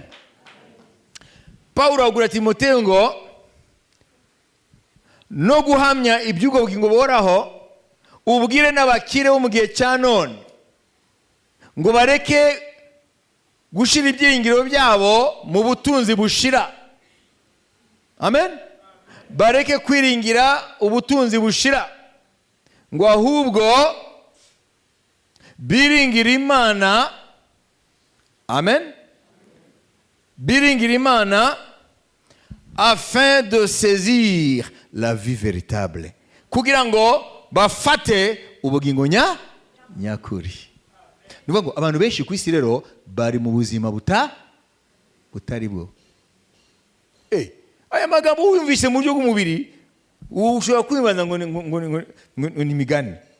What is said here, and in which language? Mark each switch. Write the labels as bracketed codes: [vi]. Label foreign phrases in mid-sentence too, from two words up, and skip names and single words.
[rw] Paulo agura Timoteyo ngo no guhamya iby'ubwo bugingo buhoraho ubwire n'abakire bo mu gihe cya none ngo bareke gushira ibyiringiro byabo mu butunzi bushira, amen. Bareke kwiringira ubutunzi bushira, ngo ahubwo biringira Imana, amen, biringira Imana [fr] afin de saisir la vie véritable, [rw] kugira ngo bafate ubugingo nyakuri. Nuvuga ngo abantu benshi ku isi rero bari mu buzima butari bwo. Aya magambo wumvise mu buryo bw'umubiri ushobora kwibaza ngo ni imigani.